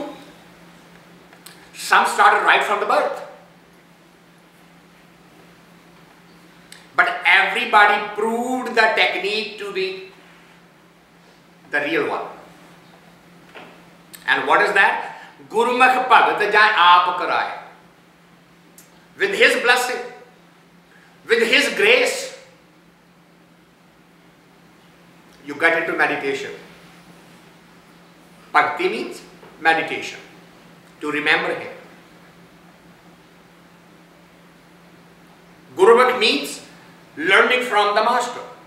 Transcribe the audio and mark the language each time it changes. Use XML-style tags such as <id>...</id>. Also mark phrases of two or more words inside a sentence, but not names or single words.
<en>Some started right from the birth. But everybody proved the technique to be the real one. And what is that?</en> <pa>ਗੁਰਮੁਖ ਭਗਤ ਜਾ ਆਪ ਕਰਾਏ.</pa> <en>With his blessing, with his grace, you get into meditation. Bhakti means meditation, to remember him. Gurmukh means learning from the master.</en>